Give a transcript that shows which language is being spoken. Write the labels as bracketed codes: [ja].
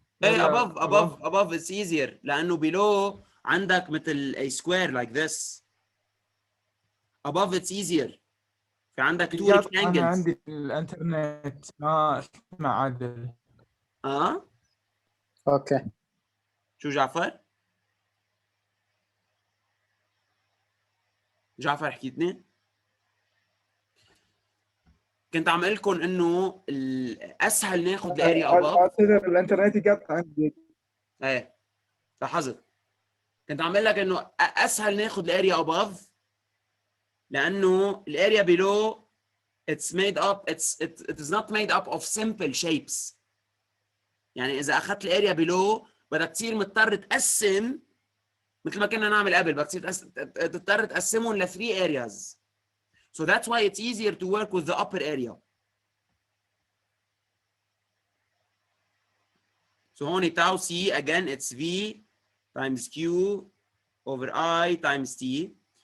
[ar] ايه [en] above it's easier [ar] لانه [en] below [ar] عندك مثل [en] a square like this. Above it's easier. [ar] في عندك [en] two [ar] انا [en] rectangles. [ar] عندي الانترنت ما اسمع عدل. [en] Okay. [ar] شو جعفر؟ جعفر حكيتني؟ كنت عم اقول لكم انه الاسهل ناخذ الاريا above. اعتذر الانترنت قطع عندي. ايه لاحظت. كنت عم اقول لك انه اسهل ناخذ الاريا above لانه الاريا below [en] it's made up it is not made up of simple shapes. [ar] يعني اذا اخذت الاريا below بدك تصير مضطر تقسم مثل ما كنا نعمل قبل، بدك تصير تضطر تقسمهم ل 3 areas. [en] So that's why it's easier to work with the upper area. So هون tau c again it's v times q over I times t.